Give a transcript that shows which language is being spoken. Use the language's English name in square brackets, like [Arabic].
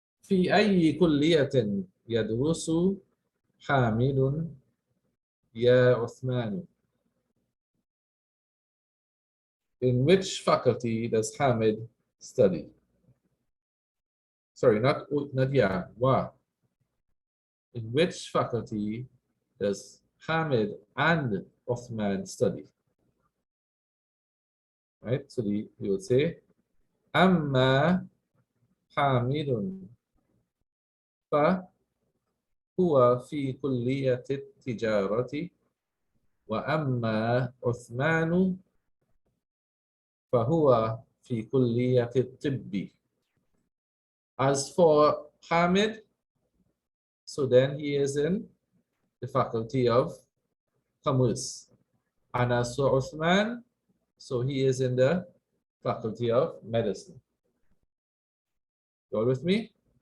[Arabic] في أي كلية يدرس حامد يا عثمان? [English] In which faculty does Hamid study? Sorry, not ya, wa. In which faculty does Hamid and Uthman study? Right, so you would say, [Arabic] Amma Hamidun فهو في كلية التجارة وأما عثمان فهو في كلية الطب. [English] As for Hamid, so then he is in the Faculty of Commerce. And as for Uthman, so he is in the Faculty of Medicine. You all with me?